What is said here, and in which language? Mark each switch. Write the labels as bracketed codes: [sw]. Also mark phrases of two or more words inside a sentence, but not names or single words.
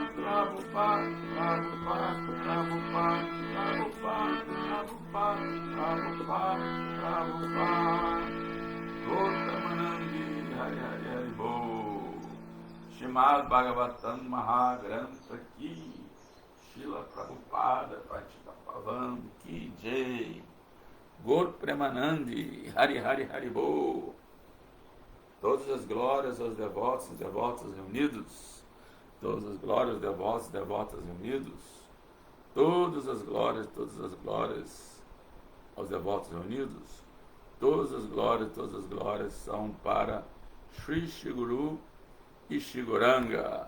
[sa] Prabhupada, Prabhupada, Prabhupada, Prabhupada, Prabhupada, Prabhupada, Prabhupada, Gaudamanandi, Hari Hari Hari Bol, Shrimad Bhagavatam Mahagrantha Ki, Srila Prabhupada Patipapavam Ki Jai, Gaur Premanandi, Hari Hari Hari Bol. [pt] Todas as glórias aos devotos e devotas reunidos, todas as glórias, devotos e devotas reunidos, todas as glórias aos devotos reunidos, todas as glórias são para Shri Shiguru e Shiguranga.